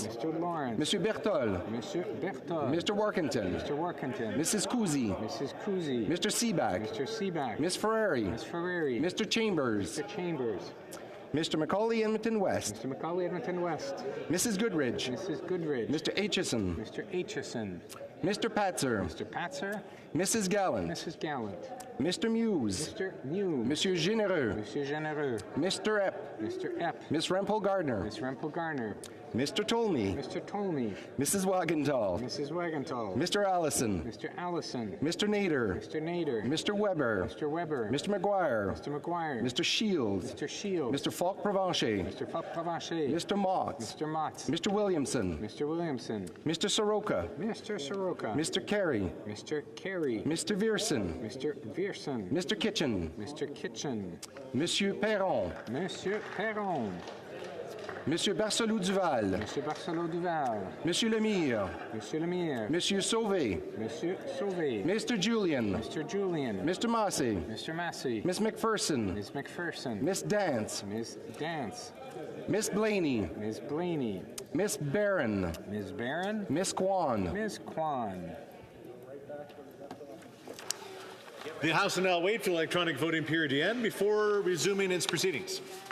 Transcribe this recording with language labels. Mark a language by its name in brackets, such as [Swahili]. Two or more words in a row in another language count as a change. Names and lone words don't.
[English] Mr. Lawrence. Monsieur Bertol. Mr. Berthold. Mr. Workington. Mr. Workington. Mrs. Cousy. Mrs. Cousy. Mr. Seaback. Mr. Seaback. Miss Ferrari. Miss Ferrari. Mr. Chambers. Mr. Chambers. Mr. Macaulay Edmonton West. Mr. Macaulay Edmonton West. Mrs. Goodridge. Mrs. Goodridge. Mr. Aitchison. Mr. Aitchison. Mr. Patzer. Mr. Patzer. Mrs. Gallant. Mrs. Gallant. Mr. Muse. Mr. Muse. Monsieur Généreux. Monsieur Généreux. Mr. Epp. Mr. Epp. Miss Rempel Gardner. Miss Rempel Garner. Mr. Tolmie. Mr. Tolmie. Mrs. Wagenthal. Mrs. Wagenthal. Mr. Allison. Mr. Allison. Mr. Nader. Mr. Nader. Mr. Weber. Mr. Weber. Mr. McGuire. Mr. McGuire. Mr. Shields. Mr. Shields. Mr. Falk Provencher. Mr. Provencher. Mr. Motts. Mr. Motts. Mr. Williamson. Mr. Williamson. Mr. Soroka. Mr. Soroka. Mr. Carey. Mr. Carey. Mr. Vierson. Mr. Vierson. Mr. Kitchen. Mr. Kitchen. Monsieur Perron. Monsieur Perron. Monsieur Barcelou Duval. Monsieur Barcelot Duval. Monsieur Lemire. Monsieur Lemire. Monsieur Sauvé. Monsieur Sauvé. Mr. Julian. Mr. Julian. Mr. Massey. Mr. Massey. Miss McPherson. Ms. McPherson. Miss Dance. Ms. Dance. Miss Blaney. Ms. Blaney. Miss Barron. Ms. Barron. Miss Kwan. Ms. Kwan. The House will now wait for the electronic voting period to end before resuming its proceedings.